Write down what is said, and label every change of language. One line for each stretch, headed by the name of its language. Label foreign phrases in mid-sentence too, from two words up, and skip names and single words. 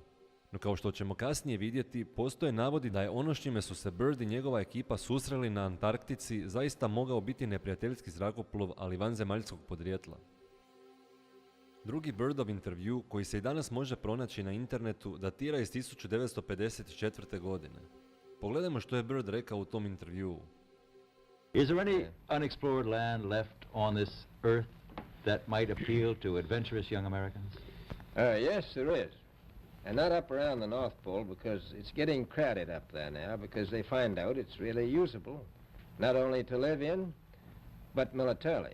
Croatian: No kao što ćemo kasnije vidjeti, postoje navodi da je ono s čime su se Byrd i njegova ekipa susreli na Antarktici zaista mogao biti neprijateljski zrakoplov, ali vanzemaljskog podrijetla. Drugi Byrdov intervju, koji se i danas može pronaći na internetu, datira iz 1954. godine. Pogledajmo što je Byrd rekao u tom intervjuu.
English: Is there any unexplored land left on this earth that might appeal to adventurous young Americans? Yes, there is. And not up around the North Pole, because it's getting crowded up there now, because they find out it's really usable, not only to live in, but militarily.